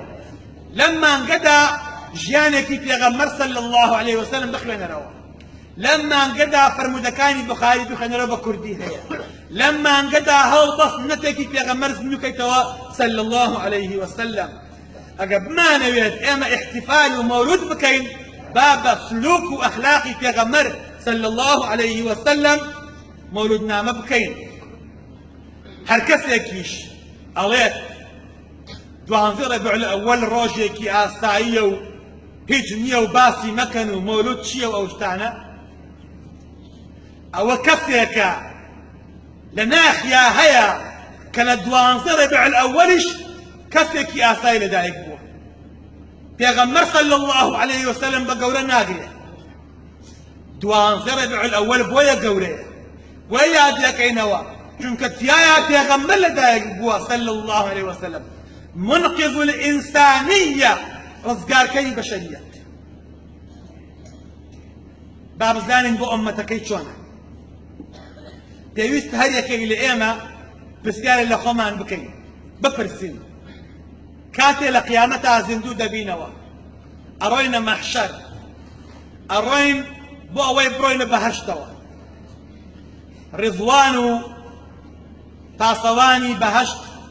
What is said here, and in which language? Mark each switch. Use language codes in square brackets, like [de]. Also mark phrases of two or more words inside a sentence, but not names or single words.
[ckb] لەم مانگەدا ژیانێکی پێغەمبەر [ar] صلی الله عليه وسلم [ckb] بخوێنەرەوە، لەم مانگەدا فەرمودەکانی بوخاری بخوێنەرەوە بە کوردی هەیە، لەم مانگەدا هەڵبەست نەتێکی پێغەمبەر زیندووکەیتەوە [ar] صلی الله عليه وسلم. [ckb] ئەگە بمانەوێت ئێمە احتفال و مەولود بکەین با بە سلوک و ئەخلاقی پێغەمبەر [ar] صلی الله عليه وسلم [ckb] مەولودنامە بکەین. هەر کەسێکیش ئەڵێت 12 ربيع الأول ڕۆژێکی ئاساییە و هیچ نییە و باسی مەکەن و مەولود چییە و ئەو شتانە، ئەوە کەسێکە لە ناخیا هەیە کە لە 12 ربيع الأولش کەسێکی ئاسایی لەدایک بووە. پێغەمبەر [ar] صلی الله عليه وسلم [ckb] بە گەورە ناگرێت. 12 ربيع الأول بۆیە گەورەیە، بۆیە یاد دەکەینەوە چونکە تیایە پێغەمبەر لەدایک بووە [ar] صلی الله عليه وسلم، منقذ الإنسانية، [ckb] ڕزگارکەری بەشەریەت. با بزانین بۆ ئومەتەکەی چۆنە. پێویست هەر یەکێک لە ئێمە پرسیارێک لە خۆمان بکەین، بپرسین کاتێ لە قیامەتا زیندوو دەبینەوە، ئەڕۆینە مەحشەر، ئەڕۆین بۆ ئەوەی بڕۆینە بەهەشتەوە، ڕیضوان و پاسەوانی بەهەشت